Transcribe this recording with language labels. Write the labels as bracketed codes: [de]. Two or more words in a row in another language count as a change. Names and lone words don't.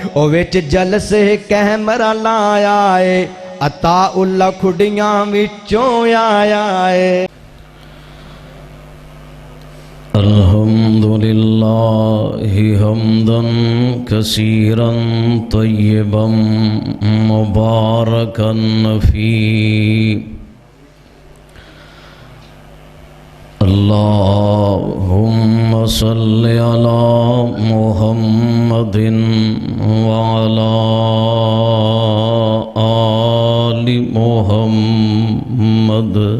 [pa] او وچ جلسے کیمرہ لایا ہے عطا اللہ کھڑیاں وچوں آیا ہے [ar] الحمدللہ حمدا کثیرا طیبا مبارکا فیہ اللہم صل علی محمد وعلی آل محمد